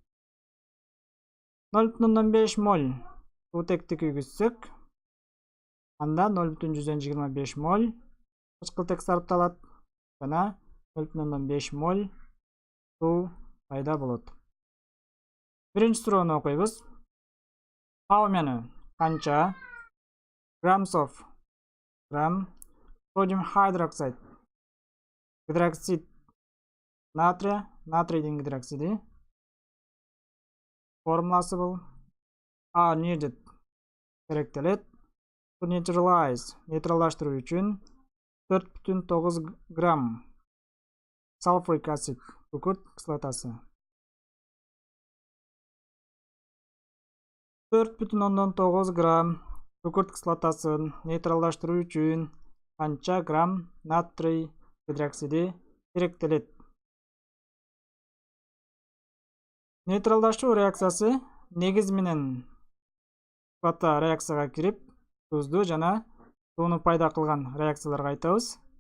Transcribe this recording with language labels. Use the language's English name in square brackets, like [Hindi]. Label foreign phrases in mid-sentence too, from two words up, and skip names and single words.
[Kyrgyz] 0,5 моль суутекти күйгүзсөк, анда 0,25 моль кычкылтек сарпталат жана 0,5 моль суу пайда болот. Биринчи суроону окуйбуз. [English] How many канча grams of sodium hydroxide [Russian] гидроксид натрия, [Kyrgyz] натрийдин гидроксиди формуласы бул [English] are needed керектелет to neutralize [Kyrgyz] нейтралдаштыруу үчүн [English] 4,9 грамм sulfuric acid [Kyrgyz] күкүрт кислотасы. 4,9 грамм күкүрт кислотасын нейтралдаштыруу үчүн канча грамм натрий гидроксиди керектелет? Нейтралдаштыруу реакциясы негиз менен кислота реакцияга кирип, тузду жана сууну пайда кылган реакцияларга айтабыз.